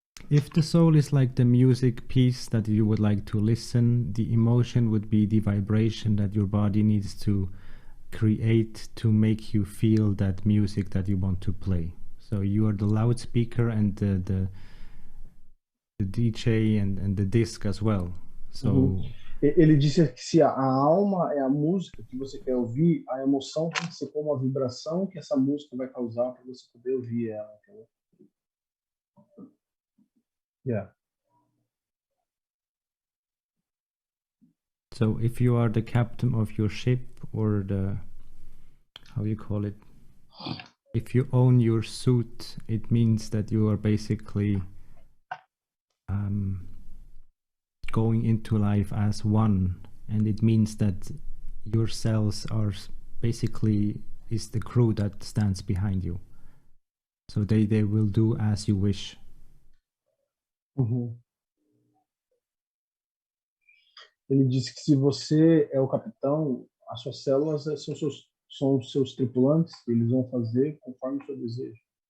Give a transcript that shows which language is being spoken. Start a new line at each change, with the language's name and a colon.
English: If the soul is like the music piece that you would like to listen, the emotion would be the vibration that your body needs to create to make you feel that music that you want to play. So you are the loudspeaker and the DJ and the disc as well. So
Portuguese: Ele disse que se a alma é a música que você quer ouvir, a emoção tem que ser como a vibração que essa música vai causar para você poder ouvir ela, entendeu?
English: Yeah. So if you are the captain of your ship, or the, how you call it, if you own your suit, it means that you are basically going into life as one, and it means that your cells are basically is the crew that stands behind you. So they will do as you wish.
Portuguese: Ele disse que se você é o capitão, as suas células são os seus tripulantes, eles vão fazer conforme o seu desejo.